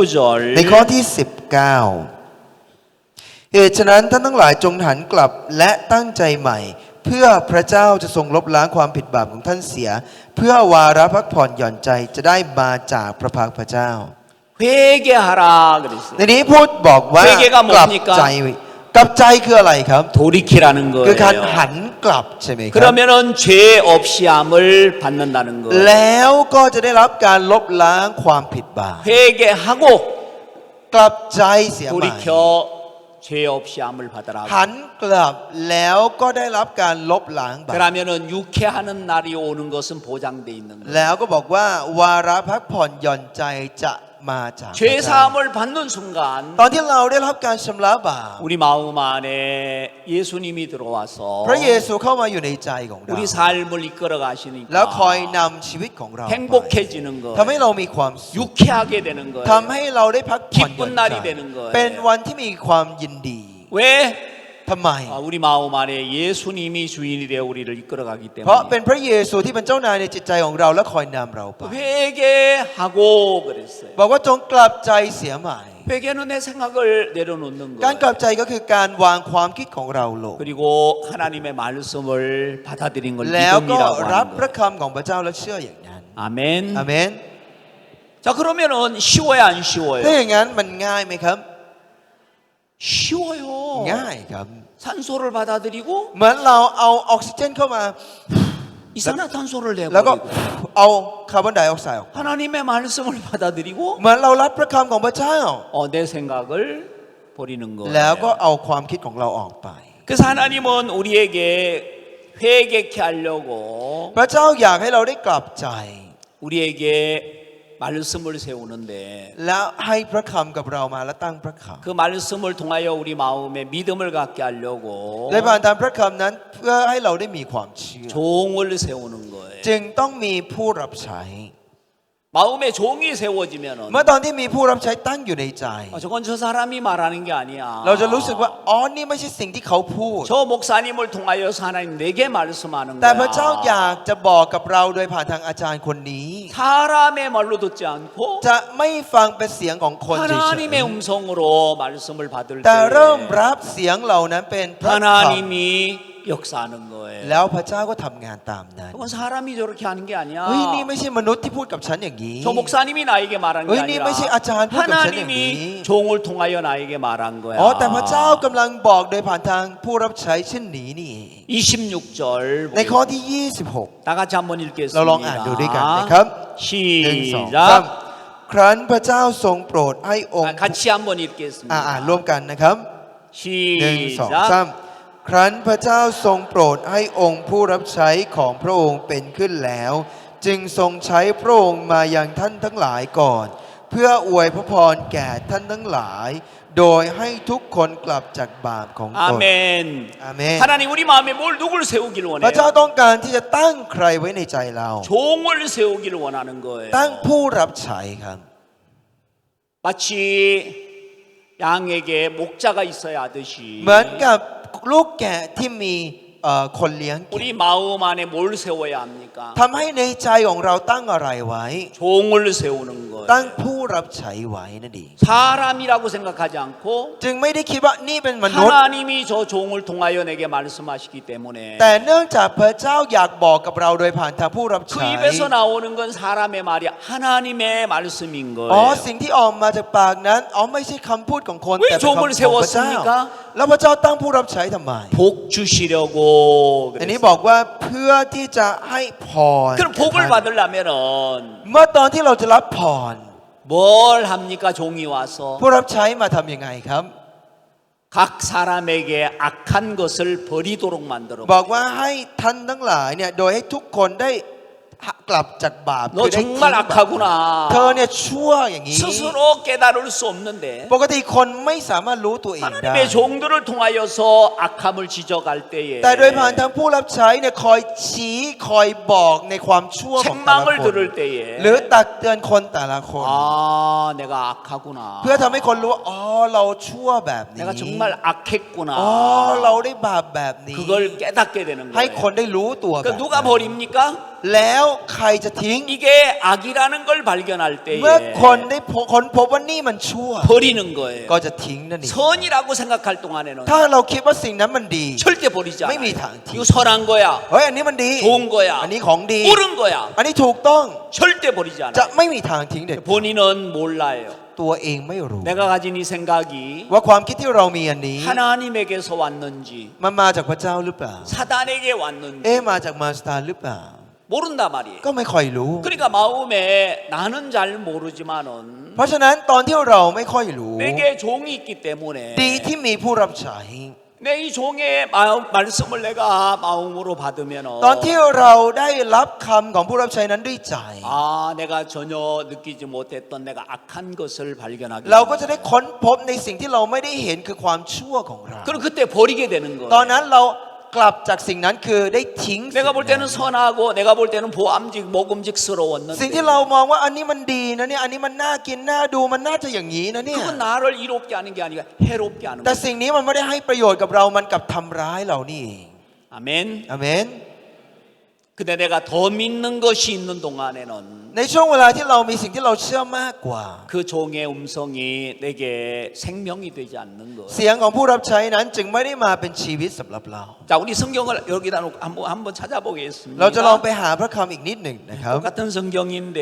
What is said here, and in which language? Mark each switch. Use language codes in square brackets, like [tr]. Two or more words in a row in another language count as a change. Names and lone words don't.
[ko] 19절 [th] ในข้อที่ 19 เหตุฉะนั้นท่านทั้งหลายจงหันกลับและตั้งใจใหม่ เพื่อพระเจ้าจะทรงลบล้างความผิดบาปของท่านเสีย เพื่อวาระพักผ่อนหย่อนใจจะได้มาจากพระพักพระเจ้า [ko] 회개하라 그랬어요. [th] ในนี้พูดบอกว่า เวเกะก็ กลับ หมดนี่ก็ ใจกลับใจคืออะไรครับ [ko] 돌이키라는 [th] คือการ [ko] 거예요. [th] หันกลับใช่ไหมครับ [ko] 그러면은 죄 없이 함을 받는다는 거예요. [th] แล้วก็จะได้รับการลบล้างความผิดบาป [ko] 회개하고 [th] กลับใจเสียใหม่ [ko] 돌이켜 죄 없이 함을 받으라. [th] หันกลับแล้วก็ได้รับการลบล้างบาป [ko] 그러면은 유쾌하는 날이 오는 것은 보장돼 있는 거예요. [th] แล้วก็บอกว่าวาระพักผ่อนหย่อนใจจะมาจากพระ [ko] 죄 [th] เจ้า [ko] 사함을 받는 순간 [th] ตอนที่เราได้รับการชำระบาป [ko] 우리 마음 안에 예수님이 들어와서 [th] พระเยซูเข้ามาอยู่ในใจของเรา [ko] 우리 삶을 이끌어 [th] แล้วคอย [ko] 가시니까 [th] นำชีวิตของเราไป [ko] 행복해지는 [th] ทำให้ [ko] 거예요. [th] เรามีความสุข [ko] 유쾌하게 되는 [th] ทำ [ko] 거예요. [th] ให้เราได้พักผ่อนหย่อน [ko] 기쁜 날이 [th] ใจ [ko] 되는 거예요. [th] เป็นวันที่มีความยินดี [ko] 왜? [th] ทำไม [ko] 우리 마음 안에 예수님이 주인이 되어 우리를 이끌어가기 [th] เพราะ [ko] 때문에 [th] เป็นพระเยซูที่เป็นเจ้านายในจิตใจของเราและคอยนำเราไป [ko] 회개하고 그랬어요. [th] บอกว่าจงกลับใจเสียใหม่ [ko] 회개는 내 생각을 내려놓는 [th] การกลับ [ko] 거예요. [th] ใจก็คือการวางความคิดของเราลง [ko] 그리고 하나님의 말씀을 받아들인 걸 [th] แล้วก็ [ko] 믿음이라고 [th] รับ [ko] 하는 [th] พระ [ko] 거예요. [th] คำของพระเจ้าและเชื่ออย่างนั้น [ko] 아멘. [th] อาเมน [ko] 자 그러면은 쉬워요 안 [th] ถ้า [ko] 쉬워요? [th] อย่างนั้นมันง่ายไหมครับ [ko] 쉬워요. [th] ง่ายครับ [ko] 산소를 받아들이고 [th] เหมือนเราเอาออกซิเจนเข้ามา [ko] 이산화탄소를 [th] แล้วก็ [ko] 내버리고 [th] เอาคาร์บอนไดออกไซด์ออก [ko] 하나님의 말씀을 받아들이고 [th] เหมือนเรารับพระคำของพระเจ้า [ko] 내 생각을 버리는 [th] แล้วก็ [ko] 거예요. [th] เอาความคิดของเราออกไป [ko] 그래서 하나님은 우리에게 회개케 하려고 [th] พระเจ้าอยากให้เราได้กลับใจ [ko] 우리에게 말씀을 세우는데 [th] แล้วให้พระคำกับเรามาและตั้งพระค [ko] 그 말씀을 통하여 우리 마음에 믿음을 갖게 하려고 [th] ำได้ผ่านตามพระคำนั้นเพื่อให้เราได้มีความเชื่อ [ko] 종을 세우는 거예요. [th] จึงต้องมีผู้รับใช้ [ko] 마음에 종이 세워지면은 [th] เมื่อตอนที่มีผู้รับใช้ตั้งอยู่ในใจ [ko] 저건 저 사람이 말하는 게 아니야. [th] เราจะรู้สึกว่าอ๋อนี่ไม่ใช่สิ่งที่เขาพูด [ko] 저 목사님을 통하여서 하나님 내게 말씀하는 [th] แต่พระเจ้าอยา [ko] 거야. [th] กจะบอกกับเราโดยผ่านทางอาจารย์คนนี้ [ko] 사람의 말로 듣지 않고 [th] จะไม่ฟังเป็นเสียงของคนเฉย [ko] 하나님의 음성으로 말씀을 받을 [th] ๆแต่เริ่ม [ko] 때 [th] รับเสียงเหล่านั้นเป็นพระค [ko] 하나님이 역사하는 [th] ำ [ko] 거예요. [th] แล้วพระเจ้าก็ทำงานตามนั้น [ko] 그건 사람이 저렇게 하는 게 아니야. [th] เฮ้ยนี่ไม่ใช่มนุษย์ที่พูดกับฉันอย่างนี้ [ko] 저 목사님이 나에게 말한 게 왜 니 아니라 왜 아차한 분도 하나님이 없었는데. 종을 통하여 나에게 말한 거야. [th] อ๋อแต่พระเจ้ากำลังบอกโดยผ่านทางผู้รับใช้เช่นนี้นี่เอง [ko] 26절 [th] ในข้อที่ [ko] 다 같이 한번 [th] เราลองอ่านดูด้วยกันนะครับ [ko] 읽겠습니다. 1 2 3 시작. [th] ครั้นพระเจ้าทรงโปรดให้องค์ [ko] 같이 한번 [th] อ่าน [ko] 읽겠습니다. [th] ร่วมกันนะครับ 1 2 [ko] 시작. [th] 3 ครั้นพระเจ้าทรงโปรดให้องค์ผู้รับใช้ของพระองค์เป็นขึ้นแล้ว จึงทรงใช้พระองค์มายังท่านทั้งหลายก่อน เพื่ออวยพระพรแก่ท่านทั้งหลาย โดยให้ทุกคนกลับจากบาปของตน [ko] 아멘. [th] อาเมน [ko] 하나님 우리 마음에 뭘 누굴 세우길 [th] พระเจ้า [ko] 원해요? [th] ต้องการที่จะตั้งใครไว้ในใจเรา [ko] 종을 세우기를 원하는 거예요. [th] ตั้งผู้รับใช้ครับ [ko] 마치 양에게 목자가 있어야 하듯이 [th] เหมือนกับลูกแกะที่มีคนเลี้ยงแกะ [ko] 우리 마음 안에 뭘 세워야 합니까? [th] ทำให้ในใจของเราตั้งอะไรไว้ [ko] 종을 세우는 [th] ตั้ง [ko] 거예요. [th] ผู้รับใช้ไว้นั่นเอง [ko] 사람이라고 생각하지 않고 [th] จึงไม่ได้คิดว่านี่เป็นมนุษย์ [ko] 하나님이 저 종을 통하여 내게 말씀하시기 때문에 [th] แต่เนื่องจากพระเจ้าอยากบอกกับเราโดยผ่านทางผู้รับ [ko] 그 [th] ใช้ [ko] 입에서 나오는 건 사람의 말이 하나님의 말씀인 [th] อ๋อ [ko] 거예요. [th] สิ่งที่ออกมาจากปากนั้นอ๋อไม่ใช่คำพูดของคน เฮ้ย แต่เป็นคำของพระเจ้า [ko] 종을 세웠습니까? [th] แล้วพระเจ้าตั้งผู้รับใช้ทำไม [ko] 복 주시려고 [th] อันนี้ [ko] 그랬어요. [th] บอกว่าเพื่อที่จะให้พร [ko] 그럼 복을 받으려면은 [th] เมื่อตอนที่เราจะรับพร [ko] 뭘 합니까? 종이 와서 [th] ผู้รับใช้มาทำยังไงครับ [ko] 각 사람에게 악한 것을 버리도록 만들어. [th] บอกว่าให้ท่านทั้งหลายเนี่ยโดยให้ทุกคนได้กลับจากบาป [ko] 너 [th] คือได้ทิ้ง [ko] 정말 [th] บาป [ko] 악하구나. [th] เธอเนี่ยชั่วอย่างนี้ [ko] 스스로 깨달을 수 없는데 [th] ปกติคนไม่สามารถรู้ตัวเองได้ [ko] 하나님의 종들을 통하여서 악함을 지적할 때에 [th] แต่โดยผ่านทางผู้รับใช้เนี่ยคอยชี้คอยบอกในความชั่วของแต่ละ [ko] 책망을 [th] คน [ko] 들을 때에 [th] หรือตักเตือนคนแต่ละคน [ko] 아 내가 악하구나. [th] เพื่อทำให้คนรู้ว่าอ๋อเราชั่วแบบนี้ [ko] 내가 정말 악했구나. [th] อ๋อเราได้บาปแบบนี้ [ko] 그걸 깨닫게 되는 [th] ให้ [ko] 거예요. [th] คนได้รู้ตัวแบบ [ko] 그 [th] นั้น [ko] 누가 버립니까? [th] แล้วใครจะทิ้ง [ko] 이게 악이라는 걸 발견할 [th] เมื่อ [ko] 때에 [th] คนได้ค้นพบว่านี่มันชั่ว [ko] 버리는 거예요. [th] ก็จะทิ้งนั่นเอง [ko] 선이라고 생각할 동안에는 [th] ถ้าเราคิดว่าสิ่งนั้นมันดี [ko] 절대 버리지 않아요. 매미 다- 이거 선한 거야. [th] เฮ้ยอันนี้มันดี [ko] 좋은 거야. [th] อันนี้ของดี [ko] 옳은 거야. [th] อันนี้ถูกต้อง [ko] 절대 버리지 [th] จะ [ko] 않아요. [th] ไม่มีทางทิ้งเด็ด [ko] 본인은 몰라요. [th] ตัวเองไม่รู้ [ko] 내가 가진 이 생각이 [th] ว่าความคิดที่เรามีอันนี้ [ko] 하나님에게서 왔는지 [th] มันมาจากพระเจ้าหรือเปล่า [ko] 사단에게 왔는지 [th] มาจากมารซาตานหรือเปล่า [ko] 모른단 말이에요. [th] ก็ไม่ค่อยรู้ [ko] 그러니까 마음에 나는 잘 모르지만은 [th] เพราะฉะนั้นตอนที่เราไม่ค่อยรู้ [ko] 내게 종이 있기 때문에 [th] ดีที่มีผู้รับใช้ [ko] 내 이 종의 말씀을 내가 마음으로 받으면 [th] ตอนที่เราได้รับคำของผู้รับใช้นั้นด้วยใจ [ko] 아 내가 전혀 느끼지 못했던 내가 악한 것을 발견하게 [th] เราก็จะได้ค้นพบในสิ่งที่เราไม่ได้เห็นคือความชั่วของเรา [ko] 그럼 그때 버리게 되는 [th] ตอน [ko] 거예요. [th] นั้นเรากลับจากสิ่งนั้นคือได้ทิ้งสิ่ง [ko] 내가 볼 [th] นั้น [ko] 때는 선하고 내가 볼 때는 보암직 먹음직스러웠는데 [th] สิ่งที่เรามองว่าอันนี้มันดีนะเนี่ยอันนี้มันน่ากินน่าดูมันน่าจะอย่างนี้นะเนี่ย [ko] 그건 나를 이롭게 하는 게 아니라 해롭게 하는 [th] แต่ [ko] 거예요. [th] สิ่งนี้มันไม่ได้ให้ประโยชน์กับเรามันกลับทำร้ายเรานี่เอง [ko] 아멘. [th] อาเมน [ko] 근데 내가 더 믿는 것이 있는 동안에는 [th] ในช่วงเวลาที่เรามีสิ่งที่เราเชื่อมากกว่า [ko] 그 종의 음성이 내게 생명이 되지 않는 것. [th] เสียงของผู้รับใช้นั้นจึงไม่ได้มาเป็นชีวิตสำหรับเรา [ko] 자, 우리 성경을 여기다 놓고 한번 찾아보겠습니다. [th] เราจะลองไปหาพระคำอีกนิดหนึ่งนะครับ [ko] 똑같은 성경인데